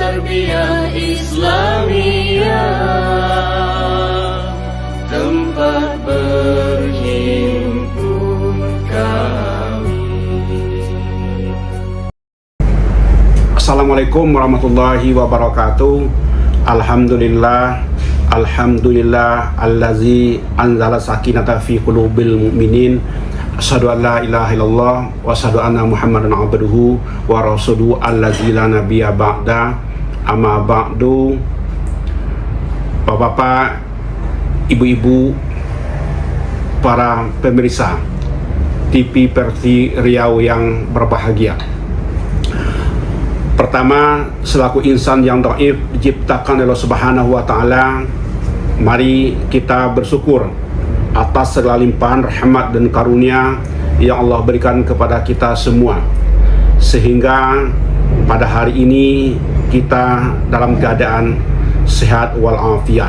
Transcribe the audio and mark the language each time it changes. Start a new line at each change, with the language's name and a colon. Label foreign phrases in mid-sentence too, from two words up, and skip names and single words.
Indonesian: Tarbiyah Islamiyah, tempat berhimpun kami.
Arabic: السلام عليكم ورحمة الله وبركاته. الحمد لله الذي أنزل السكينة في قلوب المؤمنين. أشهد أن لا إله إلا الله وأشهد أن محمدا عبده ورسوله الذي لا نبي بعده. أما بعد.
Indonesian: Bapak-bapak, ibu-ibu, para pemirsa TV Perti Riau yang berbahagia. Pertama, selaku insan yang dhaif diciptakan oleh Allah
Arabic: سبحانه وتعالى,
Indonesian: mari kita bersyukur atas segala limpahan rahmat dan karunia yang Allah berikan kepada kita semua, sehingga pada hari ini kita dalam keadaan sehat walafiat.